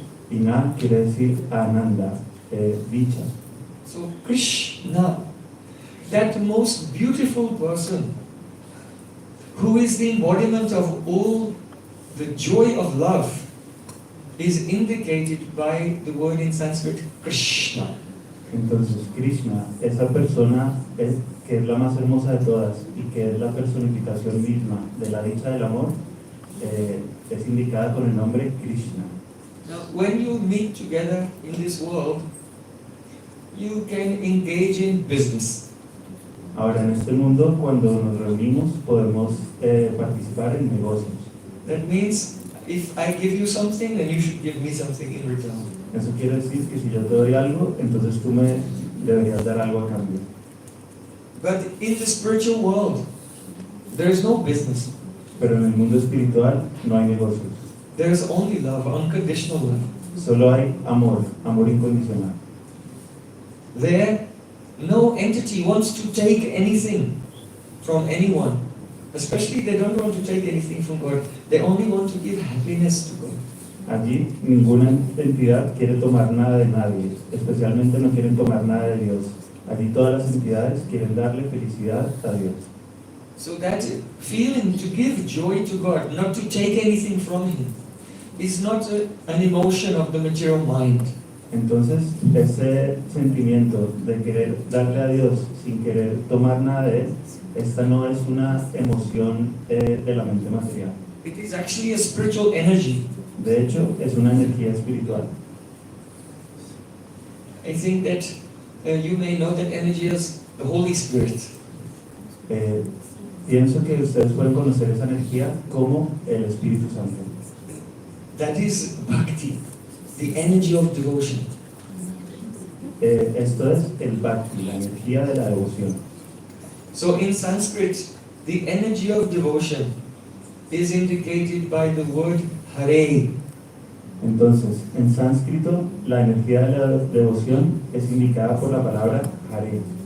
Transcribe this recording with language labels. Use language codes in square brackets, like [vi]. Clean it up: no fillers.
[es] Y Na quiere decir Ananda, dicha. [en] So Krishna, that most beautiful person who is the embodiment of all the joy of love is indicated by the word in Sanskrit Krishna. [es] Entonces Krishna, esa persona que es la más hermosa de todas y que es la personificación misma de la dicha del amor, es indicada con el nombre Krishna. [en] Now, when you meet together in this world, you can engage in business. [es] Ahora, en este mundo, cuando nos reunimos, podemos participar en negocios. [en] That means if I give you something, then you should give me something in return. [es] Eso quiere decir que si yo te doy algo, entonces tú me deberías dar algo a cambio. [en] But in the spiritual world, there is no business. [es] Pero en el mundo espiritual no hay negocios. [en] There is only love, unconditional love. [es] Solo hay amor, amor incondicional. [en] There, no entity wants to take anything from anyone. Especially they don't want to take anything from God. They only want to give happiness to God. [es] Allí ninguna entidad quiere tomar nada de nadie, especialmente no quieren tomar nada de Dios. Allí todas las entidades quieren darle felicidad a Dios. [en] So that feeling to give joy to God, not to take anything from Him, is not an emotion of the material mind. [es] Entonces, ese sentimiento de querer darle a Dios sin querer tomar nada de Él, esta no es una emoción de la mente material. [en] It is actually a spiritual energy. [es] De hecho, es una energía espiritual. [en] I think that you may know that energy is the Holy Spirit. [es] Pienso que ustedes pueden conocer esa energía como el Espíritu Santo. [en] That is bhakti, the energy of devotion. [es] Esto es el bhakti, la energía de la devoción. [en] So in Sanskrit, the energy of devotion is indicated by the word Hare. [es] Entonces, en sánscrito, la energía de la devoción es indicada por la palabra Hare.